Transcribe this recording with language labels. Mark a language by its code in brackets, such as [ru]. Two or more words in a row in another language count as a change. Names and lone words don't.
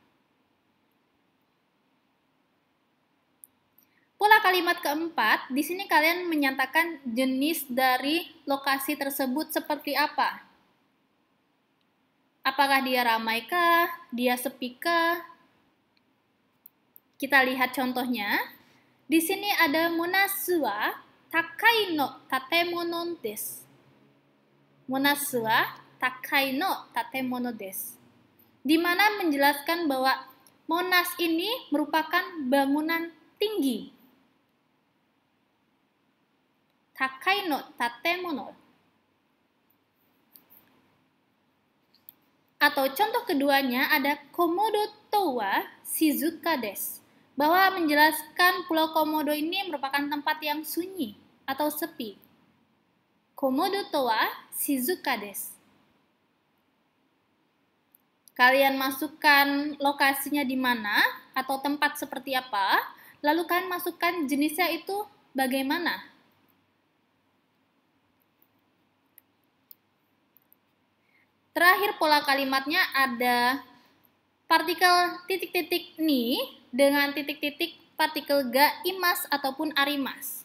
[id] Pola kalimat keempat, di sini kalian menyatakan jenis dari lokasi tersebut seperti apa. Apakah dia ramai kah? Dia sepi kah? Kita lihat contohnya. Di sini ada [ja] モナスは高いの建物です. モナスは高いの建物です. [id] Di mana menjelaskan bahwa Monas ini merupakan bangunan tinggi. [ja] 高いの建物. [id] Atau contoh keduanya ada [ja] コモド島は静かです. [id] Bahwa menjelaskan Pulau Komodo ini merupakan tempat yang sunyi atau sepi. [ja] コモド島は静かです. [id] Kalian masukkan lokasinya di mana atau tempat seperti apa, lalu kalian masukkan jenisnya itu bagaimana. Terakhir pola kalimatnya ada partikel titik-titik ni dengan titik-titik partikel [ja] がいます [id] ataupun arimas.